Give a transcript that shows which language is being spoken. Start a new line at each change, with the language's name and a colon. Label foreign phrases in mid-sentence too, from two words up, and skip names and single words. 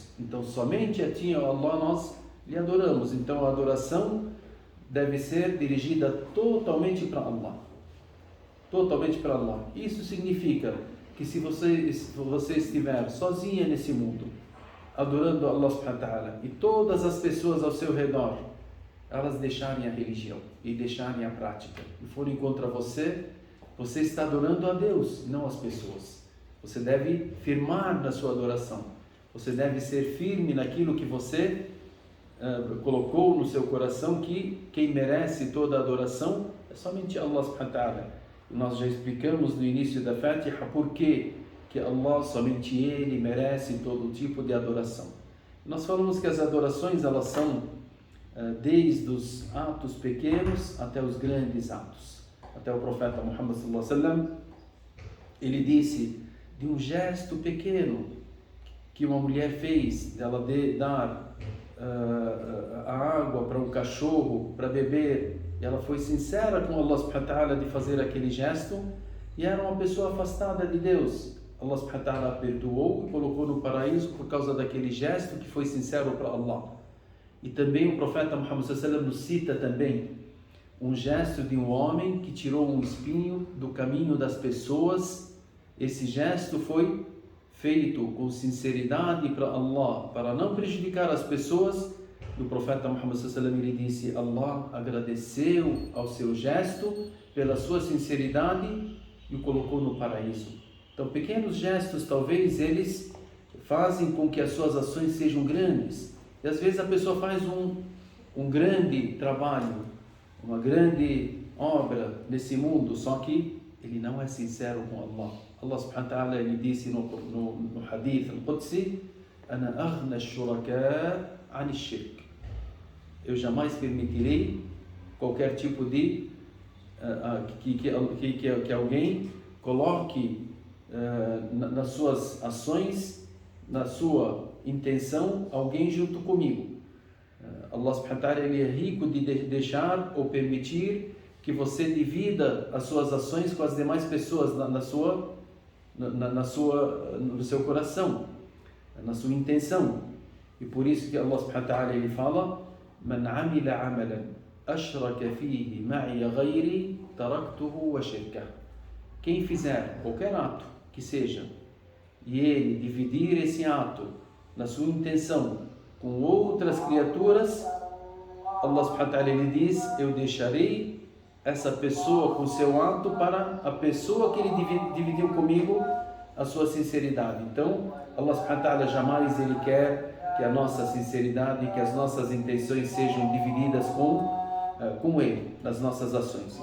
Portuguese: Então somente a Ti, Allah, nós lhe adoramos. Então a adoração deve ser dirigida totalmente para Allah. Totalmente para Allah. Isso significa que se você estiver sozinha nesse mundo, adorando Allah
Arabic: سبحانه وتعالى,
Portuguese: e todas as pessoas ao seu redor, elas deixarem a religião e deixarem a prática e forem contra você, você está adorando a Deus, não as pessoas. Você deve firmar na sua adoração. Você deve ser firme naquilo que você colocou no seu coração, que quem merece toda a adoração é somente Allah
Arabic: سبحانه وتعالى.
Portuguese: Nós já explicamos no início da Fatiha por que Allah, somente Ele, merece todo tipo de adoração. Nós falamos que as adorações, elas são desde os atos pequenos até os grandes atos. Até o profeta Muhammad
Arabic: صلى الله عليه وسلم,
Portuguese: ele disse de um gesto pequeno que uma mulher fez, ela dar a água para um cachorro para beber, e ela foi sincera com Allah
Arabic: سبحانه وتعالى
Portuguese: de fazer aquele gesto, e era uma pessoa afastada de Deus. Allah
Arabic: سبحانه وتعالى
Portuguese: a perdoou e colocou no paraíso por causa daquele gesto que foi sincero para Allah. E também o profeta Muhammad
Arabic: صلى الله عليه وسلم
Portuguese: nos cita também um gesto de um homem que tirou um espinho do caminho das pessoas. Esse gesto foi feito com sinceridade para Allah, para não prejudicar as pessoas. O profeta Muhammad
Arabic: صلى الله عليه وسلم
Portuguese: ele disse: Allah agradeceu ao seu gesto pela sua sinceridade e o colocou no paraíso. Então, pequenos gestos, talvez eles fazem com que as suas ações sejam grandes. E às vezes a pessoa faz um grande trabalho, uma grande obra nesse mundo, só que ele não é sincero com Allah.
Arabic: الله سبحانه وتعالى
Portuguese: ele disse no
Arabic: الحديث القدسي أنا أغنى الشركاء عن الشرك.
Portuguese: Eu jamais permitirei qualquer tipo de que alguém coloque nas suas ações, na sua intenção, alguém junto comigo. Allah
Arabic: سبحانه وتعالى
Portuguese: ele é rico de deixar ou permitir que você divida as suas ações com as demais pessoas no seu coração, na sua intenção. E por isso que Allah
Arabic: سبحانه وتعالى
Portuguese: ele fala:
Arabic: من عمل عملا أشرك فيه معي غيري تركته وشركه.
Portuguese: Quem fizer qualquer ato que seja e ele dividir esse ato na sua intenção com outras criaturas, Allah
Arabic: سبحانه وتعالى
Portuguese: ele diz: eu deixarei essa pessoa com seu ato para a pessoa que ele dividiu comigo a sua sinceridade. Então Allah
Arabic: سبحانه وتعالى
Portuguese: jamais ele quer que a nossa sinceridade, que as nossas intenções sejam divididas com com Ele nas nossas ações.